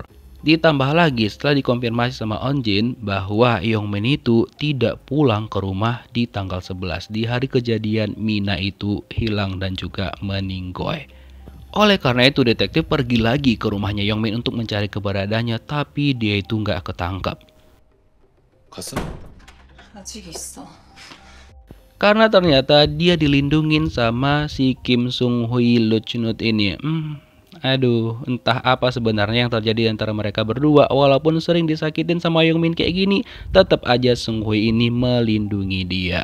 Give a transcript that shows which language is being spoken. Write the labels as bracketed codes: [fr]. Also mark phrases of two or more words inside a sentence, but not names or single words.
[id] Ditambah lagi setelah dikonfirmasi sama Eunjin bahwa Yongmin itu tidak pulang ke rumah di tanggal 11. Di hari kejadian Mina itu hilang dan juga meninggoy. Oleh karena itu detektif pergi lagi ke rumahnya Yongmin untuk mencari keberadaannya, tapi dia itu nggak ketangkap. [ko] 갔어? 아직 있어. [id] Karena ternyata dia dilindungin sama si Kim Sung-hui lucnut ini. Aduh, entah apa sebenarnya yang terjadi antara mereka berdua. Walaupun sering disakitin sama Yongmin kayak gini, tetap aja Sung-hui ini melindungi dia.